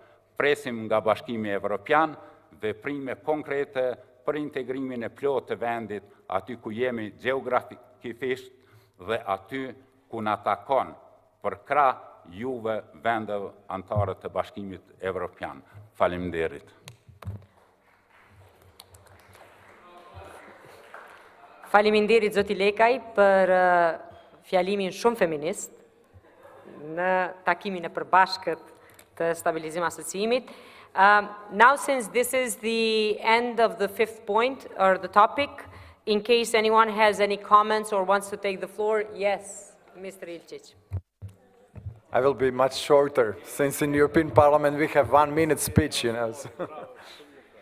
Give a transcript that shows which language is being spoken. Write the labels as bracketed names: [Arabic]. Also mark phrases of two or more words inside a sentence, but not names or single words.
[Albanian] Presim nga Bashkimi Evropian veprime konkrete për integrimin e plotë të vendit aty ku jemi gjeografikisht dhe aty ku na takon për krah juve vendeve anëtare të Bashkimit Evropian. Faleminderit. Faleminderit zoti Lekaj për fjalimin shumë feminist në takimin e përbashkët të stabilizim asociimit. [English] Now, since this is the end of the fifth point or the topic, in case anyone has any comments or wants to take the floor, yes, Mr. Ilčić. I will be much shorter, since in the European Parliament we have 1 minute speech, you know.